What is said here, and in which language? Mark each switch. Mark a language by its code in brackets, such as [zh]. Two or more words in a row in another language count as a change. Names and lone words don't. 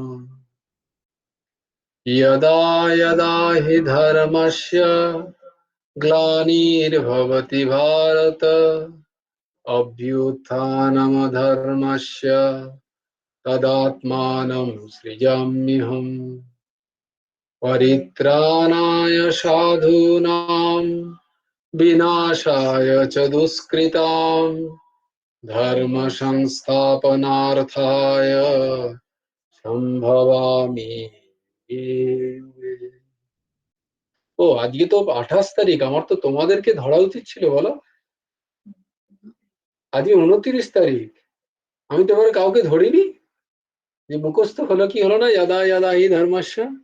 [sa] यदा यदा हि धर्मस्य ग्लानिर्भवति भारत अभ्युत्थानमधर्मस्य तदात्मानं सृजाम्यहम्। परित्राणाय साधूनां विनाशाय च दुष्कृतां धर्म संस्थापनार्थाय সম্ভবামি। [bn] ও আজকে তো 28 তারিখ, আমার তো তোমাদেরকে ধরা উচিত ছিল বলো। আজকে 29 তারিখ, আমি তো এবারে কাউকে ধরিনি। যে মুখস্থ হলো কি হলো না, [sa] ইয়াদা ইয়াদা হি ধর্মস্য।